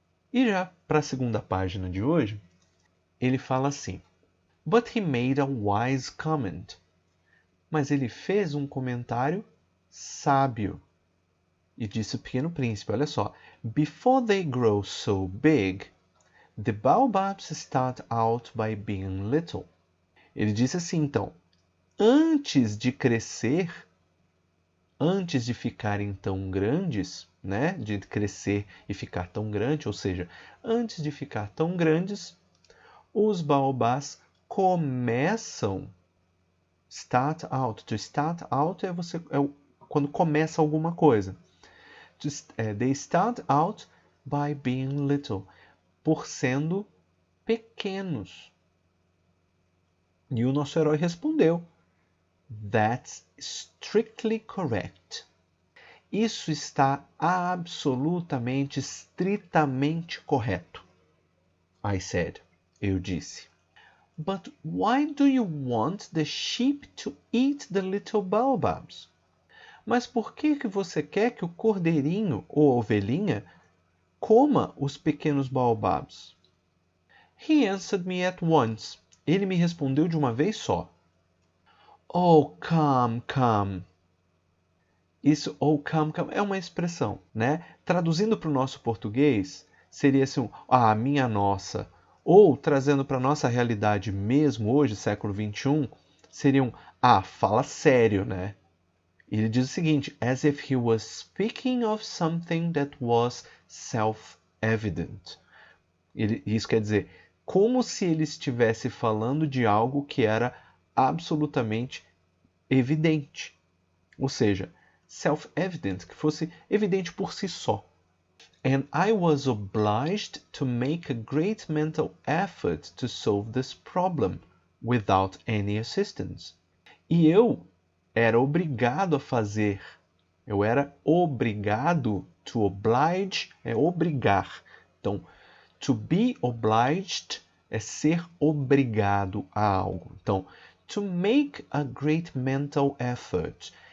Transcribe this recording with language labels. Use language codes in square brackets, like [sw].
[pt] E já para a segunda página de hoje, ele fala assim: [en] But he made a wise comment. [pt] Mas ele fez um comentário sábio. E disse o Pequeno Príncipe, olha só. [en] Before they grow so big, the baobabs start out by being little. [pt] Ele disse assim, então, antes de crescer, antes de ficarem tão grandes, né? De crescer e ficar tão grande, ou seja, antes de ficar tão grandes, os baobás começam. [en] Start out. [pt] To start out é quando começa alguma coisa. [en] They start out by being little. [pt] Por sendo pequenos. E o nosso herói respondeu: [en] That's strictly correct. [pt] Isso está absolutamente, estritamente correto. [en] I said. [pt] Eu disse. [en] But why do you want the sheep to eat the little baobabs? [pt] Mas por que você quer que o cordeirinho ou ovelhinha coma os pequenos baobabs? [en] He answered me at once. [pt] Ele me respondeu de uma vez só. [en] Oh, come, come. [pt] Isso, [en] oh, come, come, [pt] é uma expressão, né? Traduzindo para o nosso português, seria assim, minha nossa. Ou, trazendo para a nossa realidade mesmo hoje, século XXI, seriam, fala sério, né? Ele diz o seguinte, [en] as if he was speaking of something that was self-evident. [pt] Isso quer dizer, como se ele estivesse falando de algo que era absolutamente evidente. Ou seja, self-evident, que fosse evidente por si só. [en] And I was obliged to make a great mental effort to solve this problem without any assistance. [pt] E eu era obrigado a fazer. Eu era obrigado, to oblige é obrigar. Então, to be obliged é ser obrigado a algo. [en] Então, to make a great mental effort.